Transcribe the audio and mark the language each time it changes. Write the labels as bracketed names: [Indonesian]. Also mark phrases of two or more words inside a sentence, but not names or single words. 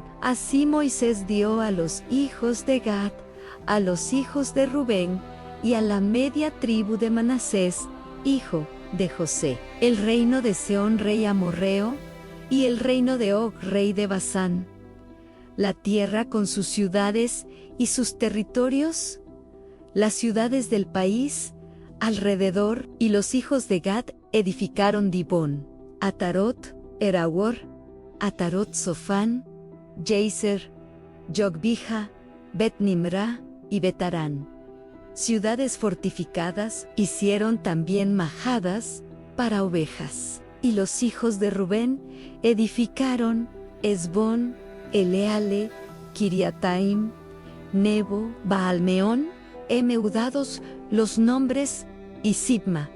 [Spanish] Así Moisés dio a los hijos de Gad, a los hijos de Rubén y a la media tribu de Manasés, hijo de José, el reino de Sehón rey amorreo, y el reino de Og rey de Basán, la tierra con sus ciudades y sus territorios, las ciudades del país alrededor. Y los hijos de Gad edificaron Dibón, Atarot, Erahor, Atarot Sofán, Jazer, Jogbija, Bet-Nimra y Betarán. Ciudades fortificadas. Hicieron también majadas para ovejas. Y los hijos de Rubén edificaron Esbón, Eleale, Kiriataim, Nebo, Baalmeón, mudados los nombres, y Sibma.